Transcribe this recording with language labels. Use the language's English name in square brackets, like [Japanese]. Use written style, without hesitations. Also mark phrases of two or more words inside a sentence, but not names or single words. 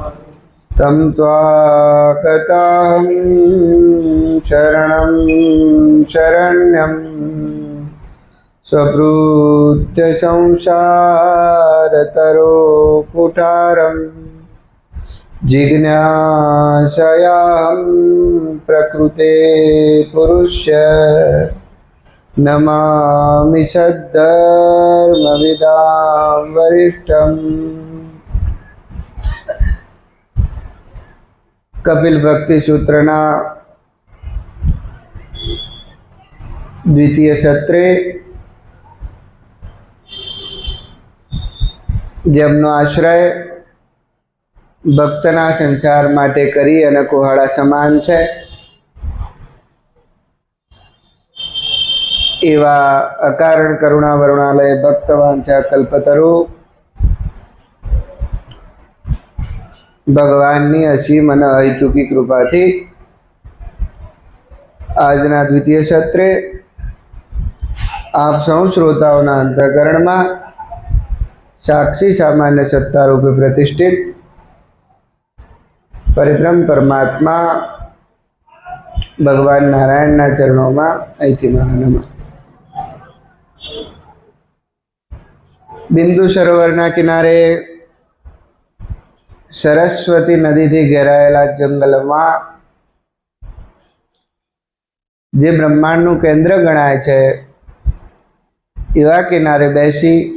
[Sanskrit] तं त्वाकताहं शरणं शरण्यं स्वभृत्य संसारतरो कुठारं जिज्ञासयाहं प्रकृते पुरुष्य नमामि सद्धर्मविदां वरिष्ठम्। [Gujarati] કપિલ ભક્તિ સૂત્રના દ્વિતીય સત્રે જેમનો આશ્રય ભક્તના સંસાર માટે કરી અને કુહાડા સમાન છે એવા અકારણ કરુણા વરુણાલય ભક્તવાંછા કલ્પતરુ ભગવાનની અસીમ અને અહેતુકી કૃપાથી આજના દ્વિતીય સત્રે આપ સૌ શ્રોતાઓના અંતઃકરણમાં સાક્ષી સામાન્ય સત્તા રૂપે પ્રતિષ્ઠિત પરિબ્રહ્મ પરમાત્મા ભગવાન નારાયણ [Hindi] चरणों में [Gujarati] અહીંથી મારા નમઃ। બિંદુ સરોવર કિનારે સરસ્વતી નદી થી ઘેરાયેલા જંગલ મેં જે બ્રહ્માંડ નુ કેંદ્ર ગણાય છે એવા કિનારે બેસી